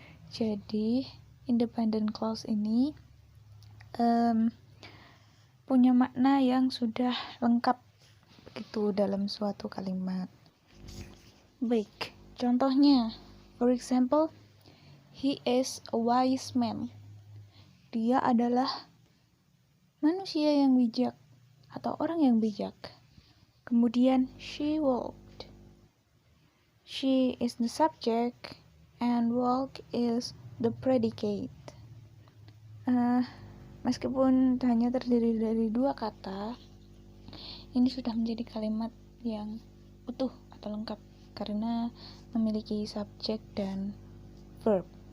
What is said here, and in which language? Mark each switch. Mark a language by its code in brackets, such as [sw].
[id] Jadi, independent clause ini punya makna yang sudah lengkap begitu dalam suatu kalimat. Baik, contohnya, [en] for example, he is a wise man. [id] Dia adalah manusia yang bijak atau orang yang bijak. [en] Kemudian she walked. She is the subject and walk is the predicate. [id] Meskipun hanya terdiri dari dua kata, ini sudah menjadi kalimat yang utuh atau lengkap karena memiliki subjek dan verb.